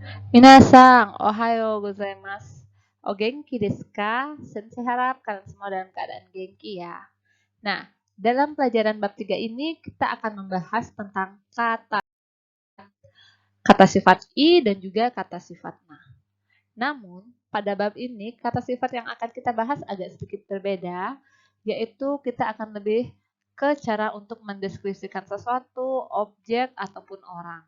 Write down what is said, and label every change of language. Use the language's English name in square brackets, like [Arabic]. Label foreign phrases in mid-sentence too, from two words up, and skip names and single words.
[Japanese] 皆さん、おはようございます。お元気ですか? [Indonesian] Sensei harap kalian semua dalam keadaan genki ya. Nah, dalam pelajaran bab 3 ini kita akan membahas tentang kata sifat i dan juga kata sifat na. Namun, pada bab ini kata sifat yang akan kita bahas agak sedikit berbeda, yaitu kita akan lebih ke cara untuk mendeskripsikan sesuatu, objek, ataupun orang.